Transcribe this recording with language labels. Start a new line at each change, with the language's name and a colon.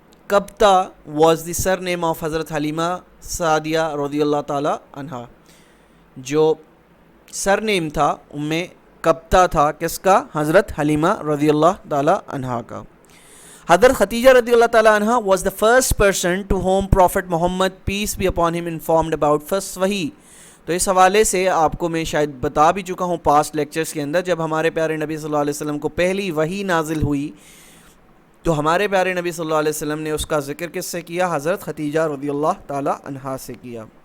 English: قبطہ was the surname of حضرت حلیمہ سعدیہ رضی اللہ تعالیٰ عنہا.
Urdu: جو سر نیم تھا قبطہ تھا، کس کا؟ حضرت حلیمہ رضی اللہ تعالیٰ عنہا کا.
English: حضرت خدیجہ رضی اللہ تعالیٰ عنہا was the first person to whom Prophet Muhammad peace be upon him informed about first وحی.
Urdu: تو اس حوالے سے آپ کو میں شاید بتا بھی چکا ہوں پاسٹ لیکچرز کے اندر، جب ہمارے پیارے نبی صلی اللہ علیہ وسلم کو پہلی وحی نازل ہوئی تو ہمارے پیارے نبی صلی اللہ علیہ وسلم نے اس کا ذکر کس سے کیا؟ حضرت خدیجہ رضی اللہ تعالیٰ عنہا سے کیا.